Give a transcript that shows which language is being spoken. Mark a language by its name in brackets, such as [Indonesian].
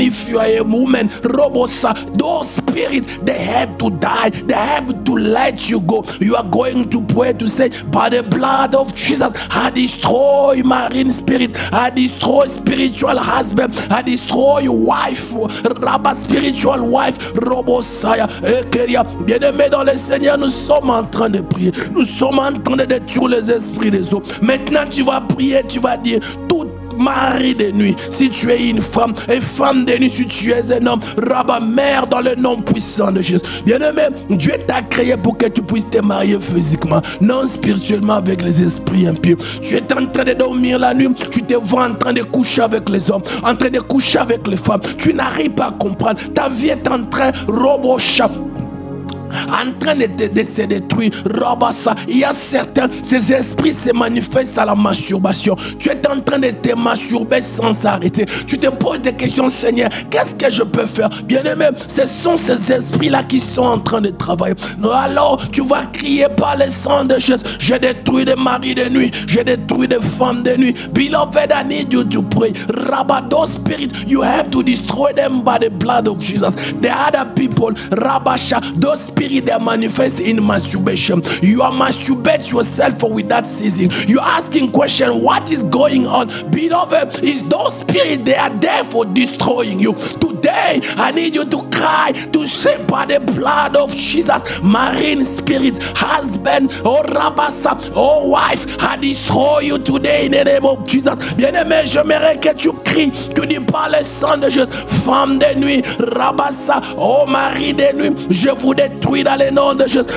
[English] If you are a woman, Robosa, those spirits, they have to die. They have to let you go. You are going to pray to say, by the blood of Jesus, I destroy marine spirit, I destroy spiritual husband, I destroy wife, Rabba spiritual wife, Robosaya, Ekeria. [French] Bien-aimés dans le Seigneur, nous sommes en train de prier, nous sommes en train de détruire les esprits des eaux. Maintenant tu vas prier, tu vas dire, tout mari de nuit, si tu es une femme, et femme de nuit, si tu es un homme, Rabba, mère dans le nom puissant de Jésus. Bien-aimé, Dieu t'a créé pour que tu puisses te marier physiquement, non spirituellement avec les esprits impurs. Tu es en train de dormir la nuit, tu te vois en train de coucher avec les hommes, en train de coucher avec les femmes. Tu n'arrives pas à comprendre. Ta vie est en train, Robosha, en train de se détruire. Robassa, il y a certains, ces esprits se manifestent à la masturbation. Tu es en train de te masturber sans arrêter. Tu te poses des questions, Seigneur, qu'est-ce que je peux faire? Bien-aimé, ce sont ces esprits-là qui sont en train de travailler. Alors, tu vas crier par le sang de Jésus. Je détruis des maris de nuit, je détruis des femmes de nuit. [English] Beloved, I need you to pray. Rabba, those spirits, you have to destroy them by the blood of Jesus. The other people, Rabasha, those spirits, they manifest in masturbation. You are masturbate yourself without ceasing. You are asking question, what is going on? Beloved, is those spirits, they are there for destroying you. Today today, I need you to cry, to say by the blood of Jesus, marine spirit, husband, oh Rabassa, oh wife, I destroy you today in the name of Jesus. [French] Bien-aimé, j'aimerais que tu cries, tu dis par le sang de Jésus, femme de nuit, Rabassa, oh mari de nuit, je vous détruis dans le nom de Jésus.